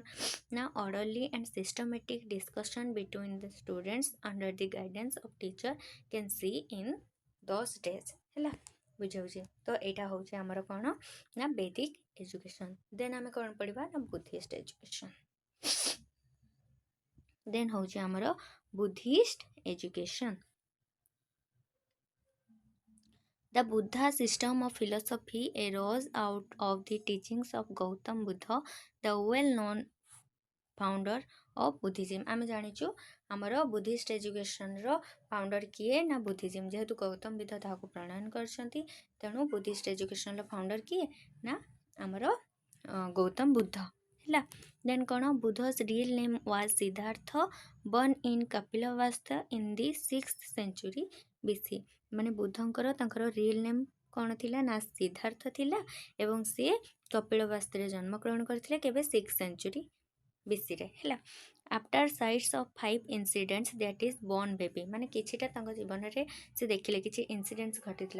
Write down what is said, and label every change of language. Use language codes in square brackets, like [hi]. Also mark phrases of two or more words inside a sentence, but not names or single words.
[en] ନା orderly and systematic discussion between the students under the guidance of teacher can see in those days. [or] ହେଲା, ବୁଝାଉଛି। ତ ଏଇଟା ହେଉଛି ଆମର କ'ଣ ନା [en] Vedic education. [or] ଦେନ୍ ଆମେ କ'ଣ ପଢ଼ିବା ନା [en] Buddhist education. [or] ଦେନ୍ ହେଉଛି ଆମର [en] Buddhist education. The Buddha system of philosophy arose out of the teachings of Gautam Buddha, the well-known founder of Buddhism। [or] ଆମେ ଜାଣିଛୁ ଆମର [en] Buddhist education's founder [or] କିଏ ନା ବୁଦ୍ଧିଜିମ୍। ଯେହେତୁ ଗୌତମ ବୁଦ୍ଧ ତାହାକୁ ପ୍ରଣୟନ କରିଛନ୍ତି, ତେଣୁ [en] Buddhist education's founder [or] କିଏ ନା ଆମର ଗୌତମ ବୁଦ୍ଧ। ହେଲା, ଦେନ୍ କ'ଣ? [en] ବୁଦ୍ଧ's real name was Siddhartha, born in Kapilavastu in the 6th century BC। [or] ମାନେ ବୁଦ୍ଧଙ୍କର ତାଙ୍କର [en] real name [or] କ'ଣ ଥିଲା ନା ସିଦ୍ଧାର୍ଥ ଥିଲା ଏବଂ ସେ କପିଳବାସ୍ତୁରେ ଜନ୍ମଗ୍ରହଣ କରିଥିଲେ କେବେ [en] 6th century BC. ହେଲା, after sights of 5 incidents that is born baby. [or] ମାନେ କିଛିଟା ତାଙ୍କ ଜୀବନରେ ସେ ଦେଖିଲେ କିଛି ଇନସିଡେଣ୍ଟସ୍ ଘଟିଥିଲା।